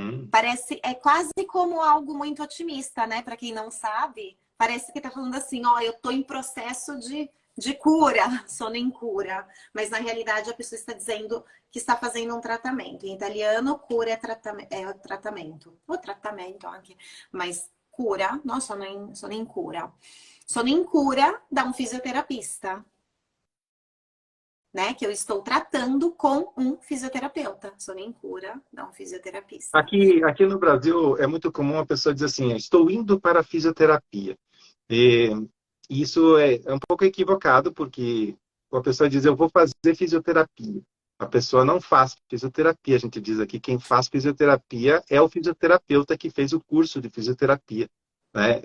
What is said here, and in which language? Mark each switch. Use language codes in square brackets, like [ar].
[pt] Parece, é quase como algo muito otimista, né? Para quem não sabe, parece que tá falando assim, ó, eu tô em processo de cura, [it] sono em cura. [pt] Mas na realidade a pessoa está dizendo que está fazendo um tratamento. Em italiano, cura é tratamento. O tratamento anche, mas cura, não, [it] sono in cura. Sono in cura da um fisioterapista. [pt] Né, que eu estou tratando com um fisioterapeuta. [it] Sono in cura da um fisioterapista. [pt] Aqui no Brasil é muito comum a pessoa dizer assim, estou indo para a fisioterapia. E isso é um pouco equivocado, porque a pessoa diz, eu vou fazer fisioterapia. A pessoa não faz fisioterapia. A gente diz aqui, quem faz fisioterapia é o fisioterapeuta que fez o curso de fisioterapia. Né?